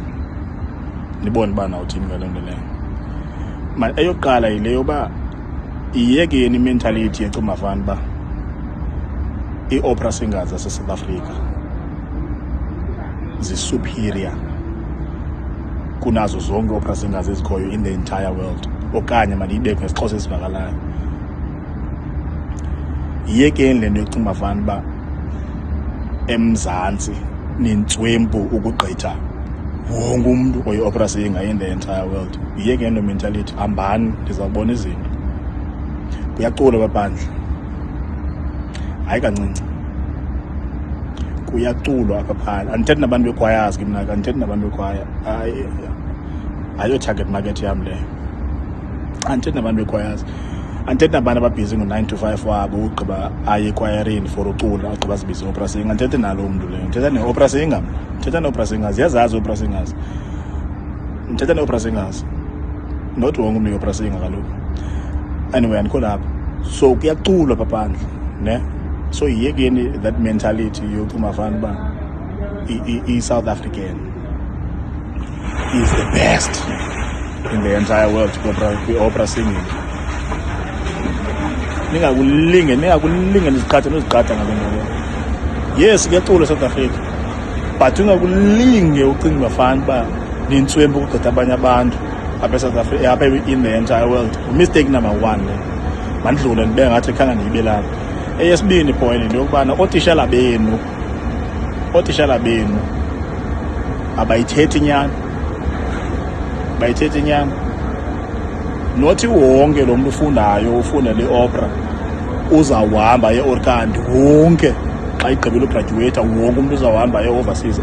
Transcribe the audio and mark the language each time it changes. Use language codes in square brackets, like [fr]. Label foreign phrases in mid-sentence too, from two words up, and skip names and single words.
[xh] Nibone uba nawuthini ngale nto leyo. Eyokuqala yile yoba iyekeni i-mentality yecimafana uba ii- [en] opera singers [xh] zase-South Africa zi-superior kunazo zonke [en] opera singers [xh] ezikhoyo [en] in the entire world, [xh] okanye mandiyibeke ngesixhosa esivakalayo. Yiyekeni le nto yocimafana uba eMzantsi nintswempu ukugqitha wonke umntu oyi- [en] opera singer in the entire world. [xh] Yiyekeni lo mentality, hambani ndizawubona izinto. Kuyacula baphandle, hayi kancinci, kuyaculwa apha phandle. Andithethi nabantu bekwayas ke mna, andithethi nabantu bekwaya, ayo-target market yam leyo. Andithethi nabantu bekwayas, andithethi nabantu ababhizi ngo-9 to 5 wabo ugqiba aye ekwayareni for ucula agqiba zibize i- [en] opera singer. [xh] Andithethi nalo mntu leyo, ndithetha ne- [en] opera singer [xh] mna, ndithetha ne- [en] opera singers. [xh] Ziyazazi i- [en] opera singers, [xh] ndithetha ne- [en] opera singers, [xh] not wonke umntu yi- [en] opera singer [xh] kaloku. Anyway, andikho lapha. So kuyaculwa apha phandle, ne? So yiyekeni [en] that mentality [xh] yocimafana uba i- [en] South African is the best in the entire world [xh] kwi- [en] opera singing. [xh] Ningakulinge niziqhathe ngale nto leyo. Yes, kuyaculwa eSouth Africa, but ungakulinge ucimafana uba nintswempu ukugqitha abanye abantu apha eSouth Africa, apha [en] in the entire world. Mistake number 1 le. [xh] Mandidlule ndibe ngathi khanga ndiyibe lapha. Eyesibini point into yokubana ootishala benu abayithethi inyani. Nothi wonke lo mntu ufunda le-opera uzawuhamba ye-orkandi, wonke xa igqibile ugraduate wonke umntu uzawuhamba ye-overseas.